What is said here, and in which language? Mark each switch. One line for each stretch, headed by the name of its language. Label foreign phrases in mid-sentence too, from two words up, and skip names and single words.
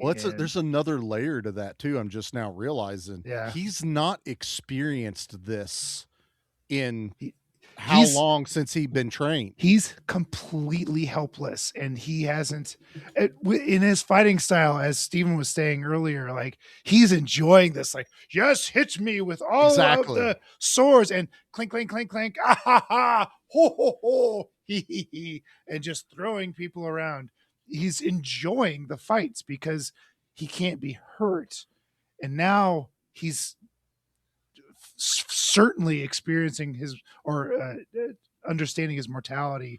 English: Well, there's another layer to that too. I'm just now realizing he's not experienced this in how long since he'd been trained. He's completely helpless, and he hasn't in his fighting style, as Steven was saying earlier, he's enjoying this, yes, hit me with all of the swords, and clink, clink, clink, clink, ah, ha, ha, ho, ho, ho, he, he, and just throwing people around. He's enjoying the fights because he can't be hurt. And now he's certainly experiencing understanding his mortality.